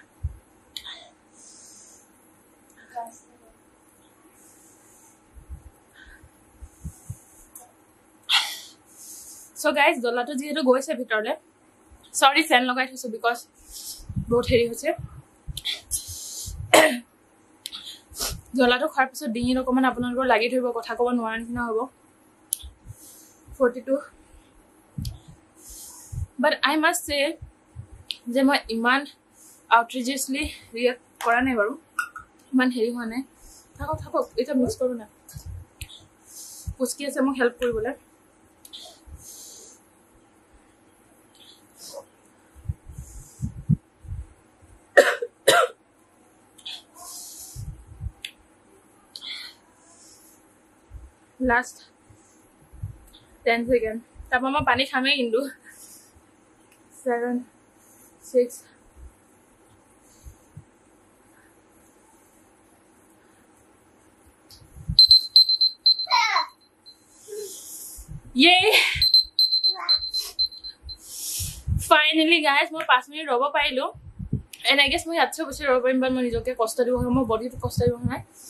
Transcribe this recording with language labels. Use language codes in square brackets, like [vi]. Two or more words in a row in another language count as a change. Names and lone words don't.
[en] So guys, [as] জলাটো যেহেতু গৈছে ভিতৰলে, [en] sorry fan [as] লগাই থৈছো বিকজ বহুত হেৰি হৈছে. জলাটো খোৱাৰ পিছত ডিঙিত অকমান আপোনালোকৰ লাগি ধৰিব, কথা ক'ব নোৱাৰা নিচিনা হ'ব. 42. [en] But I must say [as] যে মই ইমান আউটৰিজিয়াছলি ৰিয়েক্ট কৰা নাই বাৰু, ইমান হেৰি হোৱা নাই. থাকক থাকক, এটা মিক্স কৰো না. পুচকি আছে মোক হেল্প কৰিবলৈ. [en] Last 10 seconds. Tap mama pani khame indu. 7 6 Yay! Finally guys, [as] মই 5 মিনিট ৰব পাইলো. [en] And I guess [as] মই আচ্ছা বছৰ ৰব পাৰিম, but মই নিজকে কষ্ট দিব হয়, মোৰ বডিটো কষ্ট দিব হয়.